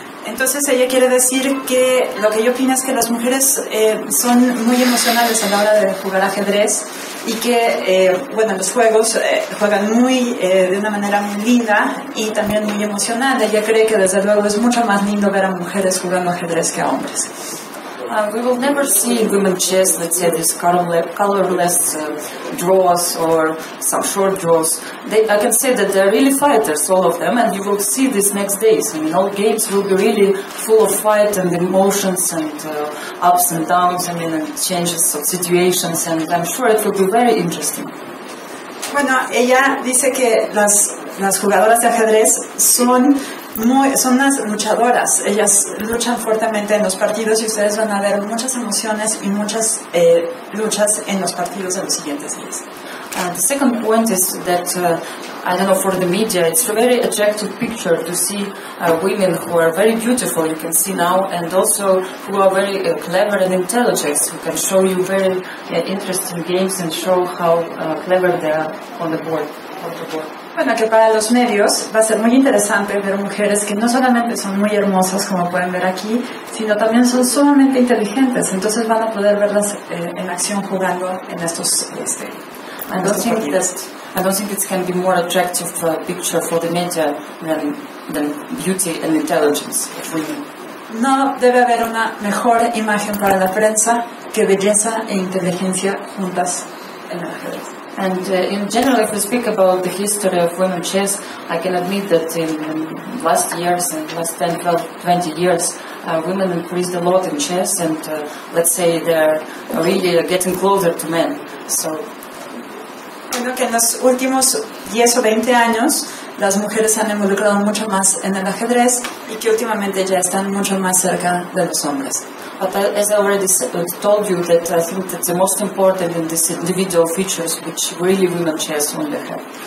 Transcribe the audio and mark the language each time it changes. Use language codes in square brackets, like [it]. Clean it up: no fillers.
[es] Entonces ella quiere decir que lo que ella opina es que las mujeres son muy emocionales a la hora de jugar ajedrez y que, bueno, los juegos juegan de una manera muy linda y también muy emocional. Ella cree que desde luego es mucho más lindo ver a mujeres jugando ajedrez que a hombres. [en] We will never see in women chess, let's say, these colorless draws or some short draws. I can say that they're really fighters, all of them, and you will see this next days. I mean, all games will be really full of fight and emotions and ups and downs, I mean, and changes of situations, and I'm sure it will be very interesting. [es] Bueno, ella dice que las jugadoras de ajedrez son unas luchadoras. Ellas luchan fuertemente en los partidos y ustedes van a ver muchas emociones y muchas luchas en los partidos de los siguientes días. [en] The second point is that, I don't know, for the media, it's a very attractive picture to see women who are very beautiful, you can see now, and also who are very clever and intelligent, who can show you very interesting games and show how clever they are on the board. [es] Bueno, que para los medios va a ser muy interesante ver mujeres que no solamente son muy hermosas, como pueden ver aquí, sino también son sumamente inteligentes. Entonces van a poder verlas en acción jugando en estos [en] I don't think it can be more attractive picture for the media than beauty and intelligence of women. [es] No debe haber una mejor imagen para la prensa que belleza e inteligencia juntas en el ajedrez. [en] And in general, if we speak about the history of women chess, I can admit that in last years, in last 10, 12, 20 years, women increased a lot in chess, and let's say they're really getting closer to men. So, [es] bueno, que en los últimos 10 o 20 años las mujeres se han involucrado mucho más en el ajedrez y que últimamente ya están mucho más cerca de los hombres. [en] But as I already told you, that I think that the most important in these individual features, which really women chess only have.